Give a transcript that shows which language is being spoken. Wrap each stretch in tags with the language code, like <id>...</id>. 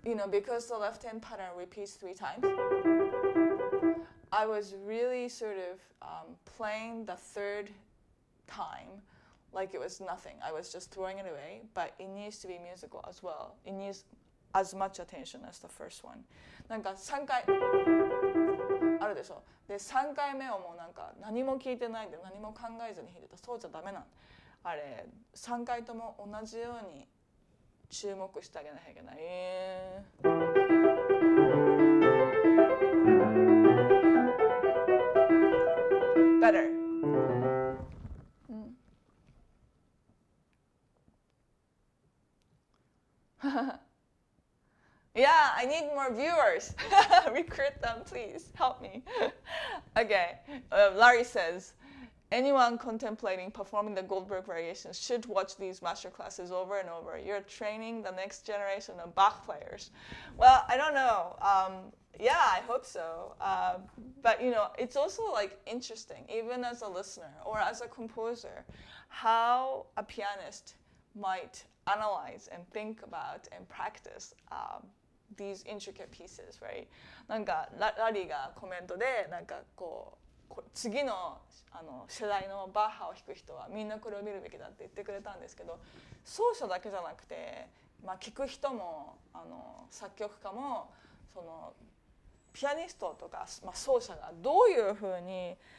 <en>Because the left hand pattern repeats 3 times, I was really sort of playing the third time like it was nothing. I was just throwing it away, but it needs to be musical as well. It needs as much attention as the first one.</en> <ja>なんか3回あるでしょ。で3回目をもうなんか何も聞いてないで何も考えずに弾いてた。そうじゃダメなの。あれ3回とも同じように注目してあげなきゃいけない。</ja> <en>Better. Yeah, I need more viewers. Recruit them, please. Help me. Okay, Larry says, anyone contemplating performing the Goldberg Variations should watch these masterclasses over and over. You're training the next generation of Bach players. Well, I don't know. Yeah, I hope so. But you know, it's also like interesting, even as a listener or as a composer, how a pianist might analyze and think about and practice these intricate pieces, right?</en> <ja>なんかラリーがコメントでなんかこう次の世代のバッハを弾く人はみんなこれを見るべきだって言ってくれたんですけど、奏者だけじゃなくて、まあ、聴く人も作曲家もそのピアニストとか、まあ、奏者がどういうふうに</ja>